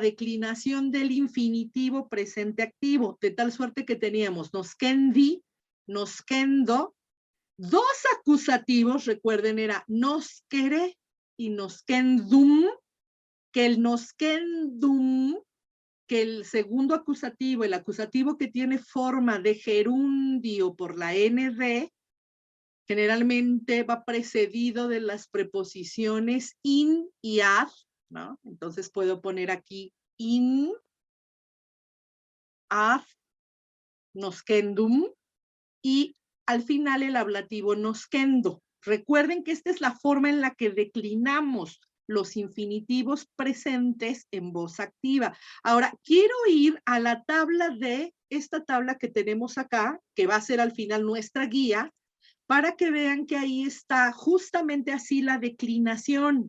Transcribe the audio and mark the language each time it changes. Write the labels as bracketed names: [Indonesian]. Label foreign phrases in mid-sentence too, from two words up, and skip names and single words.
[Spanish] declinación del infinitivo presente activo, de tal suerte que teníamos [Latin] nosquendi, nosquendo, [Spanish] dos acusativos, recuerden, era nosquere y nosquendum, que el nosquendum, que el segundo acusativo, el acusativo que tiene forma de gerundio por la nd, generalmente va precedido de las preposiciones in y ad, ¿no? Entonces puedo poner aquí [Latin] in, ad, nosquendum, [Spanish] y al final el ablativo nosquendo. Recuerden que esta es la forma en la que declinamos los infinitivos presentes en voz activa. Ahora, quiero ir a la tabla de esta tabla que tenemos acá, que va a ser al final nuestra guía, para que vean que ahí está justamente así la declinación.